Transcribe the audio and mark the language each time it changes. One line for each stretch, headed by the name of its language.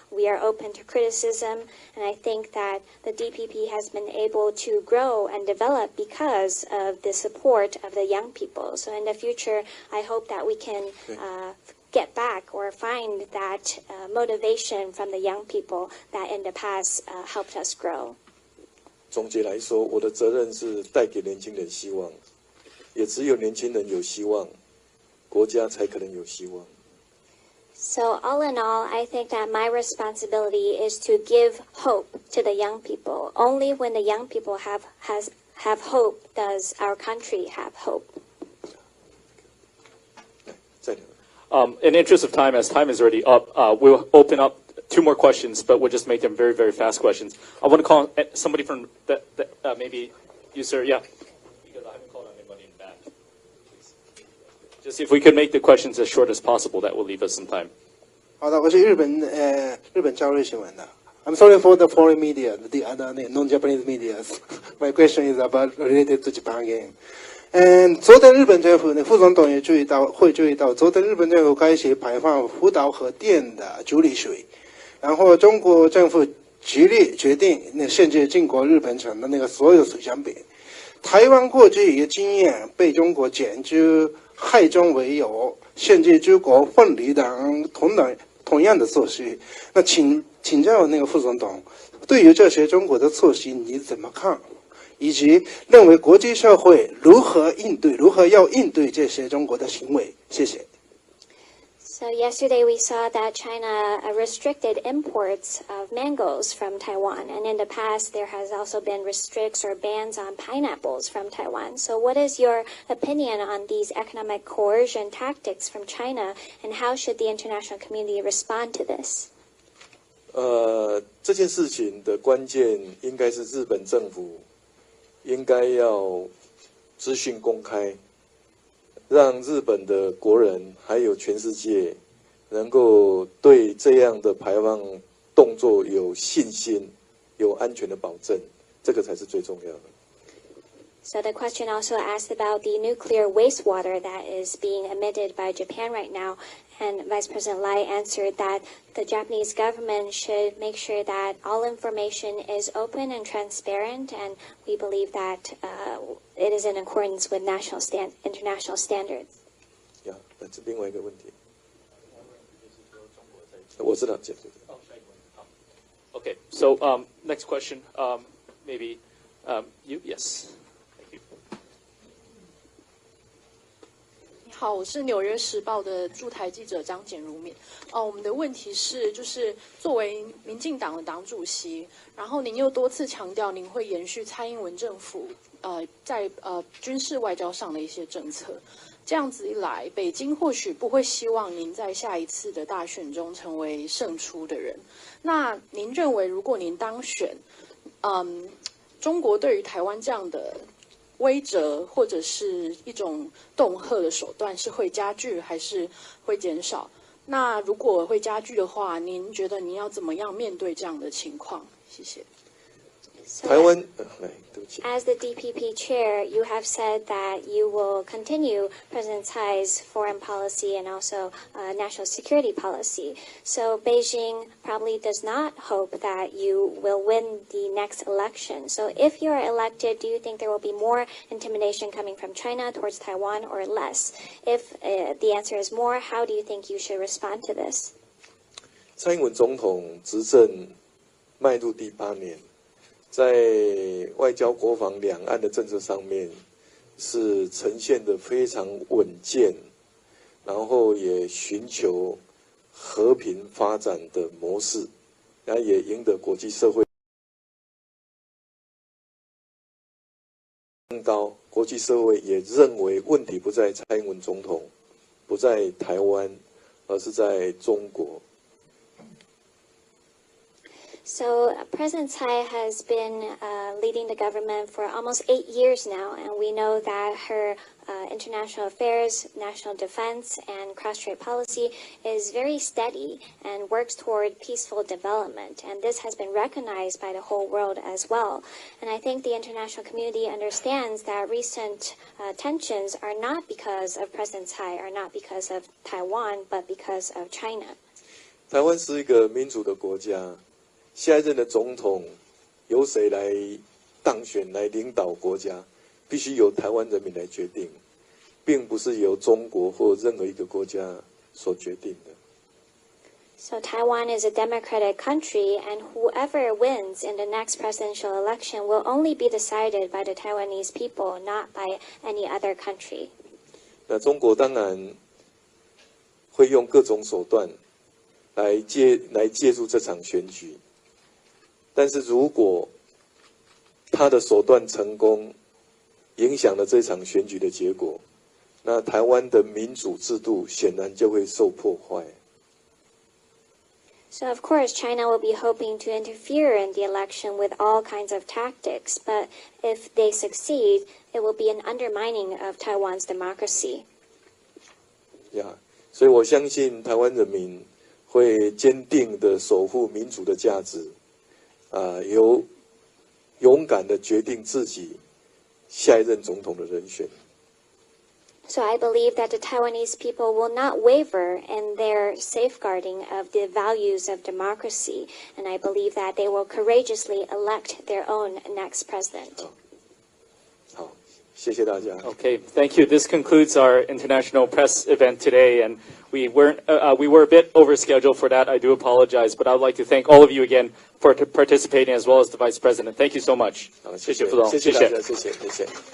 English: We are open to criticism, and I think that the DPP has been able to grow and develop because of the support of the young people. So in the future, I hope that we can get back or find that motivation from the young people that in the past helped us grow.
Chinese: 总结来说，我的责任是带给年轻人希望，也只有年轻人有希望，国家才可能有希望。
English: So all in all, I think that my responsibility is to give hope to the young people. Only when the young people have hope does our country have hope. In the interest of time, as time is already up, we'll open up 2 more questions, but we'll just make them very, very fast questions. I want to call somebody from maybe you, sir. Yeah. Because I haven't called on anybody in the back. Just if we could make the questions as short as possible, that will leave us some time.
Chinese: 好的，我是日本朝日新闻的。
English: I'm sorry for the foreign media, the other non-Japanese media. My question is about related to Japan game.
Chinese: 昨天日本政府副总统也注意到，昨天日本政府开始排放福岛核电的处理水，然后中国政府极力决定限制进口日本产的所有水产品。台湾过去也经验被中国检举害中为由，限制出国分离等同样的措施。那请教副总统，对于这些中国的措施你怎么看？以及认为国际社会如何要应对这些中国的行为？谢谢。
English: So yesterday we saw that China restricted imports of mangoes from Taiwan, and in the past there has also been restrictions or bans on pineapples from Taiwan. So what is your opinion on these economic coercion tactics from China, and how should the international community respond to this?
Chinese: 这件事情的关键应该是日本政府应该要资讯公开，让日本的国人还有全世界能够对这样的排放动作有信心、有安全的保证，这个才是最重要的。
English: So the question also asked about the nuclear wastewater that is being emitted by Japan right now. And Vice President Lai answered that the Japanese government should make sure that all information is open and transparent, and we believe that it is in accordance with international standards.
Chinese: Yeah, 那是另外一个问题。我知道，
English: Okay, so next question, maybe you, yes.
Chinese: 好，我是纽约时报的驻台记者张简如敏。我们的问题是，就是作为民进党的党主席，然后您又多次强调您会延续蔡英文政府在军事外交上的一些政策。这样子一来，北京或许不会希望您在下一次的大选中成为胜出的人。那您认为，如果您当选，中国对于台湾这样的威慑或者是一种恫吓的手段是会加剧还是会减少？那如果会加剧的话，您觉得您要怎么样面对这样的情况？谢谢。台湾，
English: As the DPP chair, you have said that you will continue President Tsai's foreign policy and also national security policy. So Beijing probably does not hope that you will win the next election. So if you are elected, do you think there will be more intimidation coming from China towards Taiwan or less? If the answer is more, how do you think you should respond to this?
Chinese: 蔡英文总统执政迈入第8年。在外交、国防、两岸的政策上面，是呈现的非常稳健，然后也寻求和平发展的模式，然后也赢得国际社会更高。国际社会也认为问题不在蔡英文总统，不在台湾，而是在中国。
English: So President Tsai has been leading the government for almost 8 years now, and we know that her international affairs, national defense, and cross-strait policy is very steady and works toward peaceful development. And this has been recognized by the whole world as well. And I think the international community understands that recent tensions are not because of President Tsai, are not because of Taiwan, but because of China.
Chinese: 台湾是一个民主的国家。下一任的总统由谁来当选来领导国家，必须由台湾人民来决定，并不是由中国或任何一个国家所决定的。
English: So Taiwan is a democratic country, and whoever wins in the next presidential election will only be decided by the Taiwanese people, not by any other country.
Chinese: 那中国当然会用各种手段来介入这场选举。但是如果他的手段成功，影响了这场选举的结果，那台湾的民主制度显然就会受破坏。
English: So of course, China will be hoping to interfere in the election with all kinds of tactics, but if they succeed, it will be an undermining of Taiwan's democracy.
Chinese: 所以我相信台湾人民会坚定的守护民主的价值。由勇敢的决定自己下一任总统的人选。
English: So I believe that the Taiwanese people will not waver in their safeguarding of the values of democracy, and I believe that they will courageously elect their own next president.
Chinese: 好，谢谢大家。
English: Okay, thank you. This concludes our international press event today, and we were a bit over scheduled for that. I do apologize, but I would like to thank all of you again for participating, as well as the Vice President. Thank you so much.
Chinese: 谢谢副总，谢谢大家，谢谢。